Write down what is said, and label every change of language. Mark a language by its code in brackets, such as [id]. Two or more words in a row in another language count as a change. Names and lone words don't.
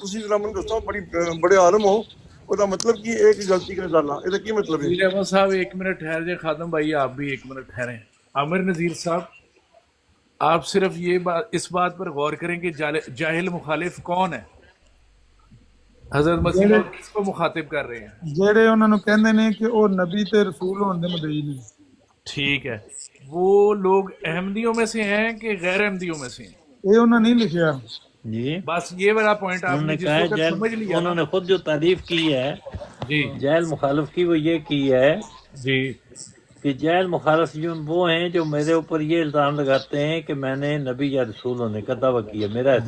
[pa] تسی ذرا من دسو، بڑے عالم ہو، [ur] وہ مطلب کی ایک غلطی کا ازالہ، [pa] یہ کی مطلب ہے؟ [ur] نذیر احمد صاحب ایک منٹ ٹھہر جائے، خادم بھائی آپ بھی ایک منٹ ٹھہریں۔ عامر نذیر صاحب آپ صرف اس بات پر غور کریں کہ جاہل مخالف کون ہے؟ حضرت مسیح موعود کس کو مخاطب کر رہے ہیں؟ [pa] ਜਿਹੜੇ ਉਹਨਾਂ ਨੂੰ ਕਹਿੰਦੇ ਨੇ ਕਿ ਉਹ ਨਬੀ ਤੇ ਰਸੂਲ ਹੋਣ ਦੇ ਮੁਦਈ ਨੇ। [ur] ٹھیک ہے، وہ لوگ احمدیوں میں سے ہیں کہ غیر احمدیوں میں سے ہیں؟ [pa] ਇਹ ਉਹਨਾਂ نہیں ਲਿਖਿਆ۔ [ur] جی بس یہ والا پوائنٹ آپ انہوں نے نے جس کہا ہے وقت سمجھ لیا انہوں نا، نے خود جو تعریف کی ہے جی جاہل مخالف کی، وہ یہ کی ہے جی کہ جاہل مخالف جو وہ ہیں جو میرے اوپر یہ الزام لگاتے ہیں کہ میں نے نبی یا رسول ہونے کا دعویٰ کیا، میرا ایسا کوئی